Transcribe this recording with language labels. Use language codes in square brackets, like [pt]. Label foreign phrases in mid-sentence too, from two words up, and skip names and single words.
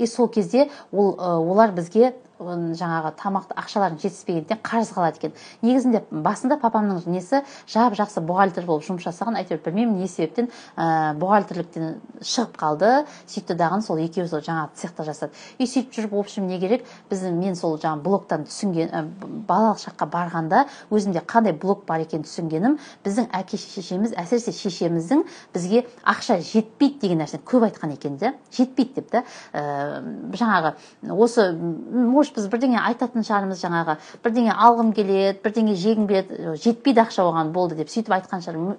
[kk] Сол кезде олар бізге жаңағы тамақты ақшаларын жетіспегендіктен қарыз қалады екен. Негізінде басында папамның несі жақсы бухгалтер болып жұмыс жасаған, әйтеуір білмеймін не себептен бухгалтерліктен шығып қалды. Сөйтті дағын сол екеуі сол жаңағы цехта жасады. Сөйтіп жүріп, [ru] в общем, [kk] не керек? Мен сол жаңағы блогтан түсінген, балалық шаққа барғанда өзімде қандай блог бар екен түсінгенім, біздің әке шешеміз, әсіресе шешеміздің бізге ақша жетпейді деген нәрсені көп айтқан екен де, жетпейді деп та. Жаңағы осы может біз бірдеңе айтатын шығармыз, жаңағы бірдеңе алғым келеді, бірдеңе жегім келеді, жетпейді ақша оған, болды деп сөйтіп айтқан шығар.